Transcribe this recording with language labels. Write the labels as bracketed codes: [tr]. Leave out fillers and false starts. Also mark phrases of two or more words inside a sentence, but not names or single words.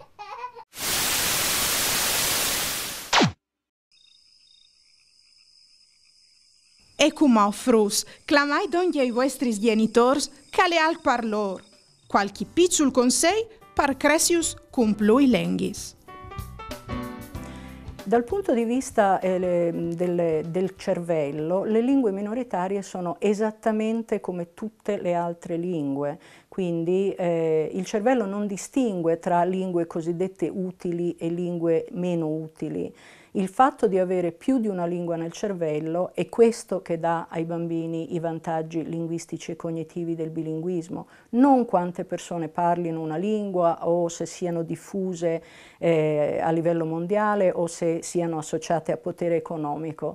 [fur] E cum frus, clamai donde ai vostri genitors, cale al parlor. Qualche piccol consei par cresius cum plui lenghis. [it] Dal punto di vista del cervello, le lingue minoritarie sono esattamente come tutte le altre lingue, quindi il cervello non distingue tra lingue cosiddette utili e lingue meno utili. Il fatto di avere più di una lingua nel cervello è questo che dà ai bambini i vantaggi linguistici e cognitivi del bilinguismo, non quante persone parlino una lingua o se siano diffuse a livello mondiale o se siano associate a potere economico.